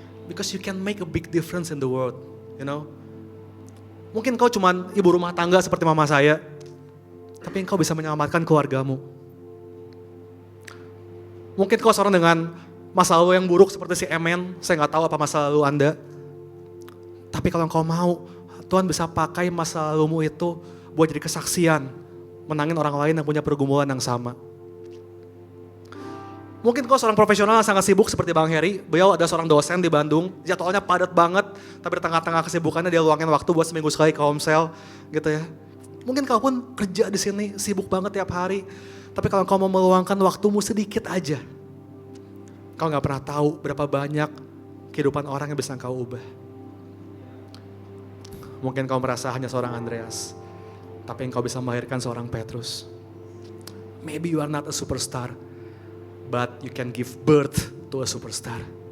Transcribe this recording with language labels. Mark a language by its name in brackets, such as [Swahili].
[English] Because you can make a big difference in the world, you know. [Indonesian] Mungkin kau cuman ibu rumah tangga seperti mama saya, tapi engkau bisa menyelamatkan keluargamu. Mungkin kau seorang dengan masa lalu yang buruk seperti si Emen, saya gak tahu apa masa lalu Anda. Tapi kalau engkau mau, Tuhan bisa pakai masa lalumu itu buat jadi kesaksian, menangin orang lain yang punya pergumulan yang sama. Mungkin kau seorang profesional yang sangat sibuk seperti Bang Heri. Beliau ada seorang dosen di Bandung, jadwalnya padat banget, tapi di tengah-tengah kesibukannya dia luangin waktu buat seminggu sekali ke homesel gitu ya. Mungkin kau pun kerja di sini, sibuk banget tiap hari. Tapi kalau kau mau meluangkan waktumu sedikit aja, kau gak pernah tahu berapa banyak kehidupan orang yang bisa kau ubah. Mungkin kau merasa hanya seorang Andreas, tapi engkau bisa melahirkan seorang Petrus. [English] Maybe you are not a superstar, but you can give birth to a superstar.